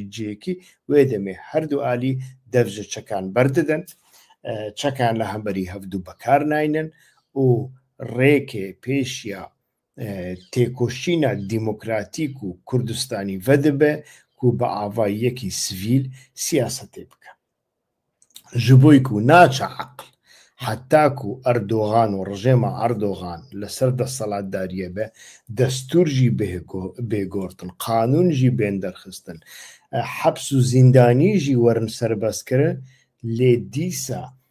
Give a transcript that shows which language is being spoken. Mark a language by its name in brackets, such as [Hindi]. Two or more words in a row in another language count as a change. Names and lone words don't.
[Kurdish] جێکی وێ دەمێ هەردوو ئالی دەفژە چەکان بەردەدەن چەکان لە هەمبەری هەفتوو بەکار ناینن و ڕێکێ پێشیە تێکۆشینە دیموکراتیک و کوردستانی ڤەدەبێ کو بە ئاڤاییەکی سڤیل سیاسەتێ بکە ji بۆی ku naçe eql heta ku Erdogan û rejêma Erdogan li ser destselatdariyê be destûr jî bêgortin qanûn jî bên derxistin heps û zîndanî jî werin serbestkirin lê dîsa